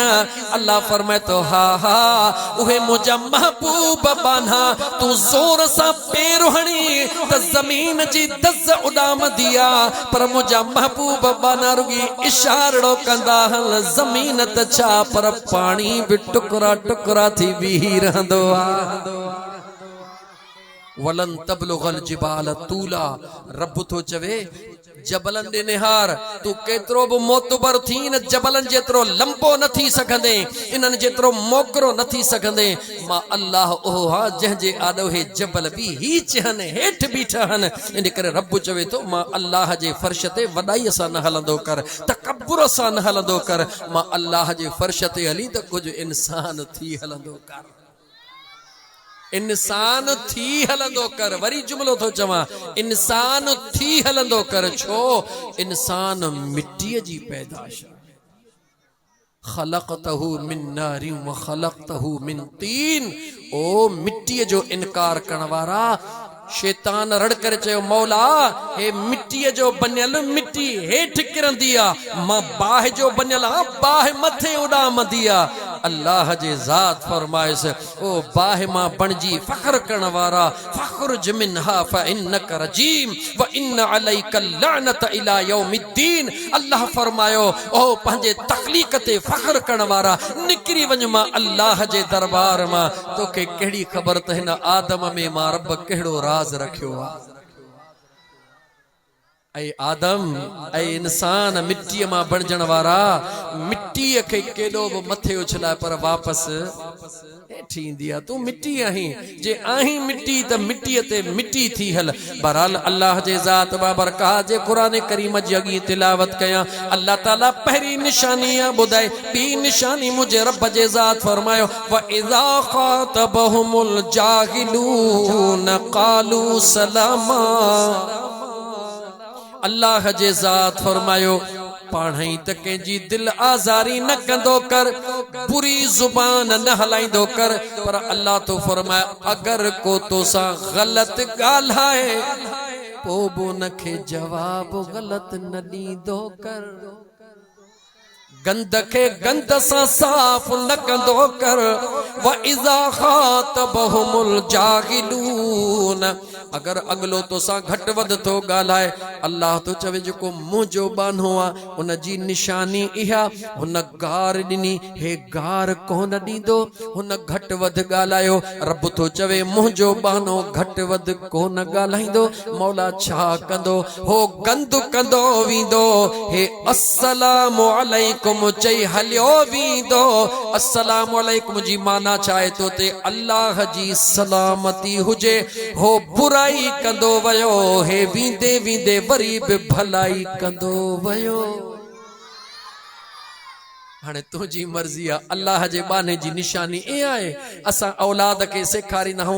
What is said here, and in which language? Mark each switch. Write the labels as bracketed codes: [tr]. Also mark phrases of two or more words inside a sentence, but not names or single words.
[sd] अल्लाह फरमाए तो हा हा उहे मुंहिंजा महबूब बाना तू ज़ोर सां पेर हणी त ज़मीन जी दज़ उॾामंदी आ, पर मुंहिंजा महबूब बाना रुगी इशारो कंदा हल ज़मीन त छा पर पाणी बि टुकड़ा टुकड़ा थी बीही रहंदो आ। [ar] ولن تبلغ الجبال طولا. [sd] रब तो चवे जबलन दे निहार तू केतरो बि मोतबर थी न जबलन जेतरो लंबो न थी सघंदे, इनन जेतरो मोकरो न थी सघंदे। मां अल्लाह ओहो हा जंहिंजे आॾो हे जबल बि ही चहन हेठ बीठा हन। इन करे रब चवे तो मां अल्लाह जे फर्श ते वॾाई सां न हलंदो कर, तकब्बुर सां न हलंदो कर। मां अल्लाह जे फर्श ते हली त कुछ इंसान थी हलंदो कर, इंसान थी हलंदो कर। वरी जुमलो तो चवां इंसान थी हलंदो कर, छो इंसान मिट्टीअ जी पैदाश। [ar] خلقته من نار و خلقته من طين. [sd] ओ मिट्टीअ जो इनकार करण वारा, शैतान रड़ करे चयो मौला हे मिट्टीअ जो बनियल मिट्टी हेठ किरंदी आ, मां बाह जो बनियल आ बाह मथे उॾामंदी आ। अल्लाह जे ज़ात फरमाइस ओ बाह मां बणजी फख्र करण वारा [ar] فاخرج منها فإنك رجيم و إن عليك لعنة إلى يوم الدين. [sd] अल्लाह फरमायो ओ पंहिंजे तखलीक ते फख्र करण वारा निकरी वञ मां अल्लाह जे दरबार मां। तोखे कहिड़ी ख़बर त हिन आदम में मां रब कहिड़ो राज रखियो आ। ऐ आदम ऐ इंसान मिट्टीअ मां बणजण वारा, मिट्टीअ खे केॾो बि मथे उछलाए पर वापसि हेठि ईंदी आहे। तूं मिट्टी आहीं, जे आहीं मिट्टी त मिट्टीअ ते मिट्टी थी हल। बहरहाल अल्लाह जे ज़ात बाबरकात जे क़ुरान करीम जी अॻी तिलावत कयां। अल्लाह ताला पहिरीं निशानी ॿुधाए, ॿी निशानी मुंहिंजे रब जे ज़ात फरमायो [ar] وإذا خاطبهم الجاهلون قالوا سلاما. [sd] अल्लाह जे ज़ात फरमायो पाणई त कंहिंजी दिल आज़ारी न कंदो कर, बुरी ज़ुबान न हलाईंदो कर। पर अल्लाह तो फरमाए अगर को तोसां ग़लत ॻाल्हाए पोइ बि उनखे जवाब ग़लत न ॾींदो कर। गंद खे गंद सां साफ़ न कंदो कर। [ar] وإذا خاطبهم الجاهلون. [sd] अगर अगलो तोसां घटि वधि थो ॻाल्हाए, अल्लाह तो चवे जेको मुंहिंजो बानो आहे उन जी निशानी इहा, हुन गार ॾिनी हे गार कोन ॾींदो, हुन घटि वधि ॻाल्हायो। रब तो चवे मुंहिंजो बानो घटि वधि कोन ॻाल्हाईंदो। मौला छा कंदो, हो गंद कंदो वेंदो। हे [ar] السلام عليكم [sd] चई हलियो वेंदो। [ar] السلام عليكم [sd] जी माना छा आहे तो ते अल्लाह जी सलामती हुजे। हो बुराई कंदो वयो, हे वींदे वींदे वरी बि भलाई कंदो वयो। हाणे तुंहिंजी मर्ज़ी आहे। अल्लाह जे बाने जी निशानी ए आहे असां औलाद खे सेखारींदा आहियूं।